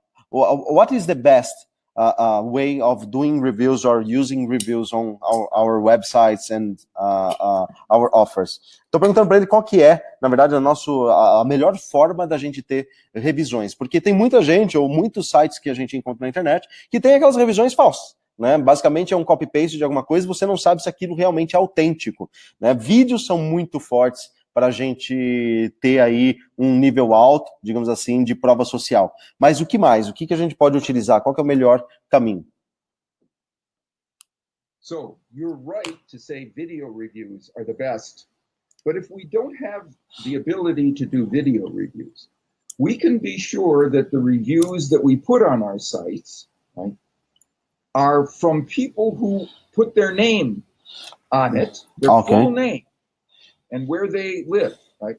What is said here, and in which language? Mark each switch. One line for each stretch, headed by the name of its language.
English: What is the best way of doing reviews or using reviews on our websites and our offers?
Portuguese: Estou perguntando para ele qual que é, na verdade, a melhor forma da gente ter revisões, porque tem muita gente ou muitos sites que a gente encontra na internet que tem aquelas revisões falsas, né? Basicamente é um copy-paste de alguma coisa e você não sabe se aquilo realmente é autêntico, né? Vídeos são muito fortes para a gente ter aí um nível alto, digamos assim, de prova social. Mas o que mais? O que a gente pode utilizar? Qual que é o melhor caminho?
English: So, you're right to say video reviews are the best, but if we don't have the ability to do video reviews, we can be sure that the reviews that we put on our sites, right, are from people who put their name on it, their full name, and where they live. Right?